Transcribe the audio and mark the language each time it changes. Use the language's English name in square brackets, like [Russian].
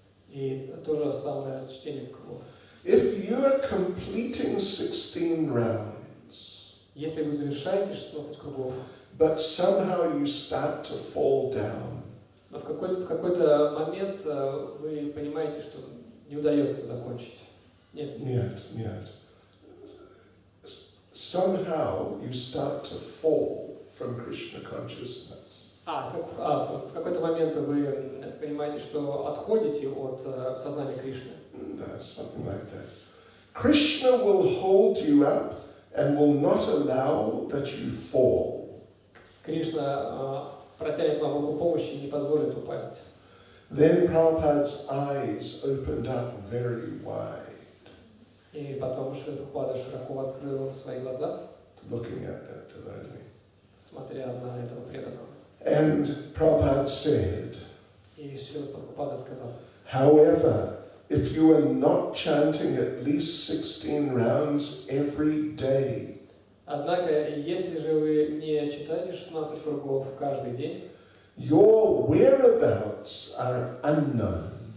[Russian] И то же самое с чтением кругов. [English] If you are completing 16 rounds, [Russian] Если вы завершаете 16 кругов, [English] but somehow you start to fall down, [Russian] но в какой-то момент вы понимаете, что не удается закончить. Нет сил. Нет. [English] Somehow you start to fall from Krishna consciousness. [Russian] В какой-то момент вы понимаете, что отходите от сознания Кришны. [English] Something like that. Krishna will hold you up and will not allow that you fall. [Russian] Кришна протянет вам руку помощи и не позволит упасть. [English] Then Prabhupada's eyes opened up very wide, [Russian] И потом Шрила Прабхупада широко открыл свои глаза, [English] looking at that devotee. [Russian] смотря на этого преданного. [English] And Prabhupada said, [Russian] И Шрила Прабхупада сказал, [English] however, if you are not chanting at least 16 rounds every day, [Russian] однако, если же вы не читаете 16 кругов каждый день, [English] your whereabouts are unknown.